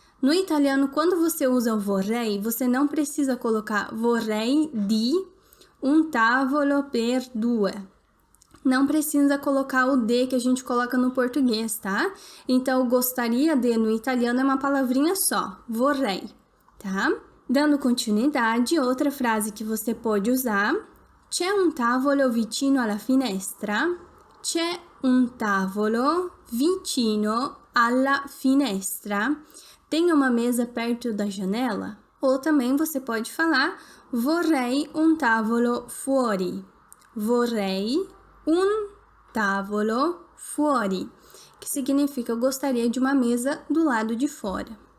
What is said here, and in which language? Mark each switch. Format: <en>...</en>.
<pt>No italiano, quando você usa o vorrei, você não precisa colocar</pt> <it>vorrei di un tavolo per 2.</it> <pt>Não precisa colocar o de que a gente coloca no português, tá? Então, gostaria de no italiano é uma palavrinha só, vorrei, tá? Dando continuidade, outra frase que você pode usar.</pt> <it>C'è un tavolo vicino alla finestra? C'è un tavolo vicino alla finestra?</it> <pt>Tem uma mesa perto da janela? Ou também você pode falar</pt> <it>vorrei un tavolo fuori. Vorrei un tavolo fuori,</it> <pt>que significa eu gostaria de uma mesa do lado de fora.</pt>